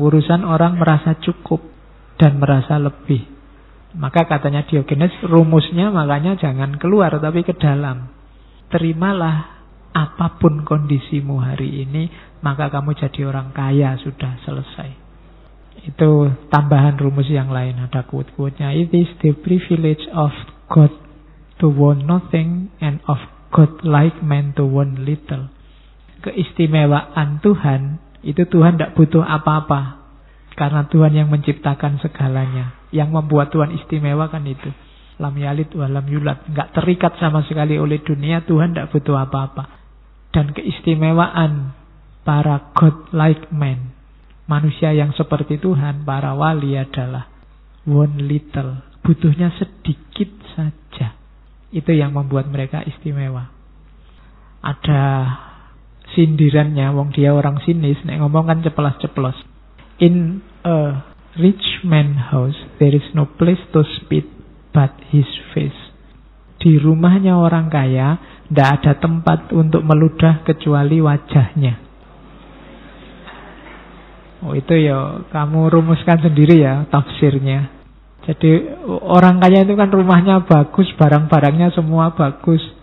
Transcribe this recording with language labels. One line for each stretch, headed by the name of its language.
Indonesian: Urusan orang merasa cukup dan merasa lebih. Maka katanya Diogenes, rumusnya makanya jangan keluar tapi ke dalam. Terimalah apapun kondisimu hari ini, maka kamu jadi orang kaya, sudah selesai. Itu tambahan rumus yang lain. Ada quote-quote-nya.
English: It is the privilege of God to want nothing and of God-like man to want little.
Indonesian: Keistimewaan Tuhan, itu Tuhan tidak butuh apa-apa. Karena Tuhan yang menciptakan segalanya. Yang membuat Tuhan istimewa kan itu.
Arabic: Lam yalid wa lam yulad.
Indonesian: Enggak terikat sama sekali oleh dunia. Tuhan tidak butuh apa-apa. Dan keistimewaan para God-like men, manusia yang seperti Tuhan, para wali adalah one little. Butuhnya sedikit saja. Itu yang membuat mereka istimewa. Ada sindirannya, wong dia orang sinis,
Javanese: nek ngomong kan ceplos-ceplos.
English: In a rich man's house, there is no place to spit but his face.
Indonesian: Di rumahnya orang kaya, tidak ada tempat untuk meludah kecuali wajahnya. Oh itu ya, kamu rumuskan sendiri ya tafsirnya. Jadi orang kaya itu kan rumahnya bagus, barang-barangnya semua bagus.